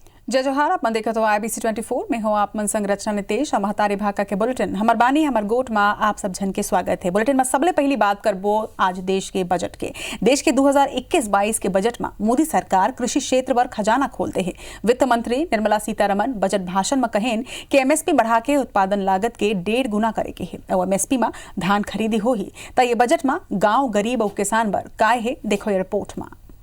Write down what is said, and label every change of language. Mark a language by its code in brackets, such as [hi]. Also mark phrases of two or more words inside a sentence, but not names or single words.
[hne] जय जोहार। आप मन देखत हो IBC 24 में हो आप मन संग रचना नितेश और महतारी भाका के बुलेटिन हमर बानी हमर गोट में आप सब जन के स्वागत है। बुलेटिन में सबले पहली बात करबो आज देश के बजट के। देश के 2021-22 के बजट में मोदी सरकार कृषि क्षेत्र पर खजाना खोलते है। वित्त मंत्री निर्मला सीतारमन बजट भाषण में कहेन कि MSP बढ़ा के उत्पादन लागत के 1.5 गुना करे के है और MSP में धान खरीदी हो ही तो ये बजट में गाँव गरीब और किसान बर काय है देखो ये रिपोर्ट में।